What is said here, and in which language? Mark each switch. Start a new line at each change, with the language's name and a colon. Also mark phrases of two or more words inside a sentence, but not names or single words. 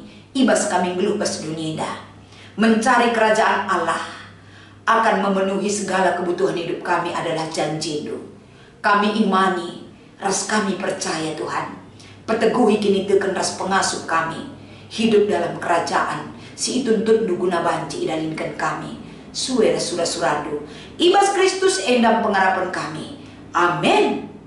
Batak Karo: Ibas kami ngeluh bas dunia dah.
Indonesian: Mencari kerajaan Allah akan memenuhi segala kebutuhan hidup kami adalah janji-Mu. Kami imani,
Batak Karo: ras kami percaya Tuhan. Peteguhi kini teken ras pengasuh kami.
Indonesian: Hidup dalam kerajaan
Batak Karo: si ituntut duguna banci idalinkan kami. Suara suradu. Ibas Kristus endam pengharapan kami. Amin.